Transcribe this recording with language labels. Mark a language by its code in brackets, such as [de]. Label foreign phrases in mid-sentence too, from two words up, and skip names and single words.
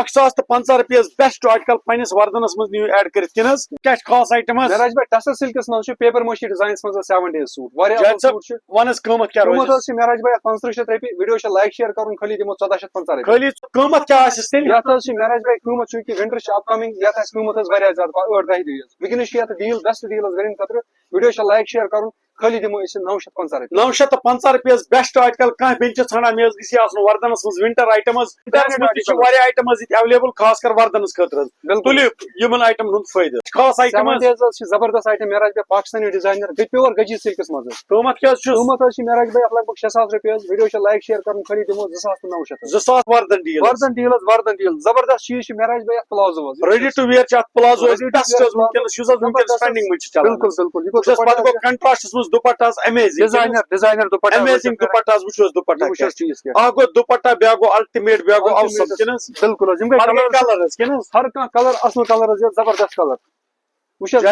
[ks] 1,050 رۄپیہِ حظ [en] best article [ks] پننِس وردنس منٛز [en] new add [ks] کٔرِتھ کِنہٕ حظ کیاہ چھُ خاص آیٹم حظ معراج بھائی ٹسر سلکس منٛز چھُ پیپر مٲشی ڈِزاینس منٛز 7 ڈیز سوٗٹ واریاہ اصل سوٗٹ چھُ ون حظ قۭمت کیاہ قۭمت روزِ حظ چھُ معراج بھائی 1500 رۄپیہِ ویڈیو چھُ [en] like share [ks] کرُن خٲلی دِمو 1450 رۄپیہِ خٲلی قۭمت کیاہ آسٮ۪س تیٚلہِ یتھ حظ چھُ معراج بھائی قۭمت چوٗنکہِ ونٹر چھُ [en] up coming [ks] یتھ آسہِ قۭمت حظ واریاہ زیادٕ 8-10 دۄہہِ حظ وٕنکیٚنس چھُ یتھ ڈیل [en] best deal [ks] حظ ؤرین خٲطرٕ ویڈیو چھُ [en] like share [ks] کرُن خٲلی دِمو أسۍ 950 رۄپیہِ 950 رۄپیہِ حظ [en] best article [ks] کانٛہہ بیٚیہِ چھِ ژھانڈان مےٚ حظ گژھِ آسُن وردنس منٛز [en] winter item [ks] حظ ونٹرس منٛز تہِ چھِ واریاہ آیٹم حظ ییٚتہِ ایویلیبل خاص کر وردنس خٲطرٕ حظ تُلِو یِمن آیٹمن ہُنٛد فٲیدٕ خاص آیٹم حظ حظ چھِ زبردست آیٹم معراج بھائی [en] Pakistani designer [ks] بیٚیہِ پیور گجی سلکس منٛز حظ قۭمت کیاہ حظ چھُ قۭمت حظ چھُ معراج بھائی لگ بگ 6,000 رۄپیہِ حظ ویڈیو چھُ [en] like share [ks] کرُن خٲلی دِمو 2,900 2000 وردن ڈیل وردن ڈیل حظ وردن ڈیل زبردست چیٖز چھُ معراج بھائی اتھ پلازو حظ [en] ready to wear [ks] چھِ اتھ پلازو حظ بیسٹ حظ ونکیٚنس یُس حظ ونکیٚنس ٹرینڈنگ منٛز چھُ چلان بالکل بالکل وٕچھ حظ پتہٕ گوٚو کنٹراسٹس منٛز دُپٹا حظ امیزنگ ڈِزاینر دُپٹا امیزنگ دُپٹا حظ وٕچھ حظ دُپٹا وٕچھ حظ چیٖز کیاہ اکھ گوٚو دُپٹا بیاکھ گوٚو الٹِمیٹ بیاکھ گوٚو اوسم کِنہٕ حظ بالکل حظ یِم گٔے کلر حظ کِنہٕ حظ ہر کانٛہہ کلر اصل کلر حظ یتھ زبردست کلر وٕچھ حظ